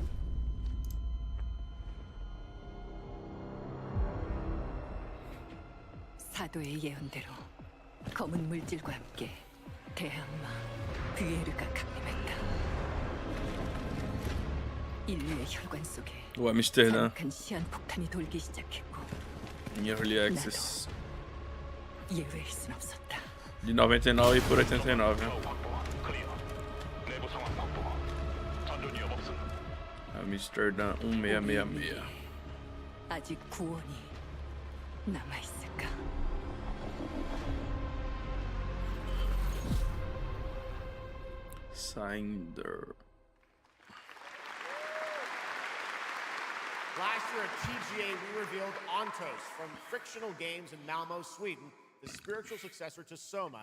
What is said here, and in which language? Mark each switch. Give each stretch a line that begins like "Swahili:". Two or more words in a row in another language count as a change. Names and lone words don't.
Korean: 사도의 예언대로 검은 물질과 함께 대항마 뷰에르가 강림했다. 인류의 혈관 속에
Portuguese: O Amsterdã
Korean: 큰 시한폭탄이 돌기 시작했고,
English: em Early Access
Korean: 예외일 순 없었다.
Portuguese: de 99 por 89. Amsterdã 1666.
Korean: 아직 구원이 남아 있을까?
English: Sinder. Last year at TGA, we revealed Ontos from Frictional Games in Malmo, Sweden, the spiritual successor to Soma.